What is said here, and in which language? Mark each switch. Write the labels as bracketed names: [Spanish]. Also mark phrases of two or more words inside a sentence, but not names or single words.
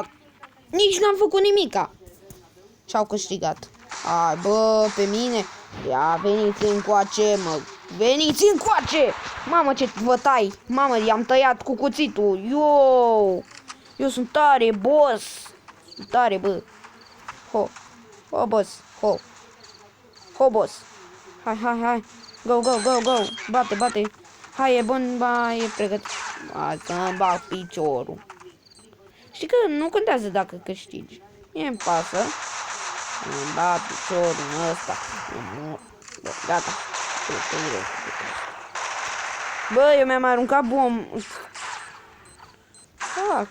[Romanian] Nici n-am făcut nimica. Și-au câștigat. Ai, bă, pe mine. Ia, veniți încoace, mă. Veniți încoace! Mamă, ce vă tai. Mamă, i-am tăiat cu cuțitul. Yo! Eu sunt tare, boss. Sunt tare, bă. Ho. Ho, boss. Ho. Ho, boss. Hai, hai, hai. [English] Go, go, go, go. [Romanian] Bate, bate. Hai, e bun, ba, e pregătit. Hai să-mi bag piciorul. Știi că nu contează dacă câștigi. Mie-mi pasă. Îmi bag piciorul ăsta. Bă, gata. Bă, eu mi-am aruncat Fuck.